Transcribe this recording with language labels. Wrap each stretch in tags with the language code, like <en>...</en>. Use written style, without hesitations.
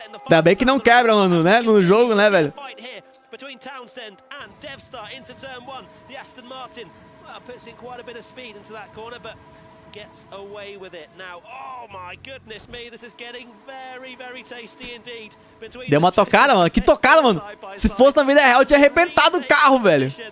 <pt>Ainda bem que não quebra, mano, né, no jogo, né, velho.</pt> <en>Between Townsend and DevStar into turn 1. The Aston Martin puts in quite a bit of speed into that corner, but gets away with it now. Oh my goodness me, this is getting very, very tasty indeed.</en> <pt>Deu uma tocada, mano. Que tocada, mano. Se fosse na vida real, eu tinha arrebentado o carro, velho.</pt>